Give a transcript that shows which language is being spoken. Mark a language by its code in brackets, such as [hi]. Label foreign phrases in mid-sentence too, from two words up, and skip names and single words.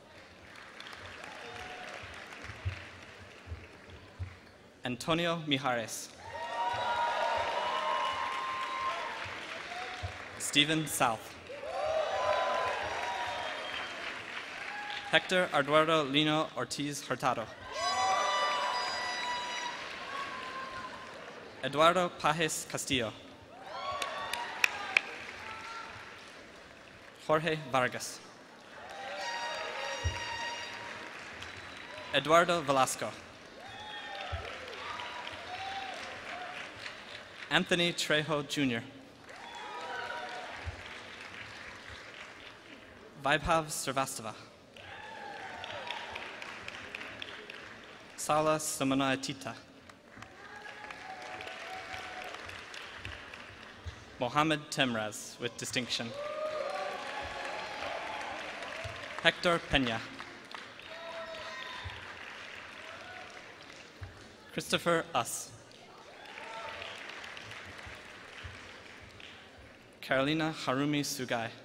[en] Antonio Mijares. Stephen South. Hector Eduardo Lino Ortiz Hurtado. Eduardo Pajes Castillo. Jorge Vargas. Eduardo Velasco. Anthony Trejo Jr. Vaibhav Srivastava. Sala Samanayatita. Mohammed Temraz with distinction. Hector Pena. Christopher Us. Carolina Harumi Sugai.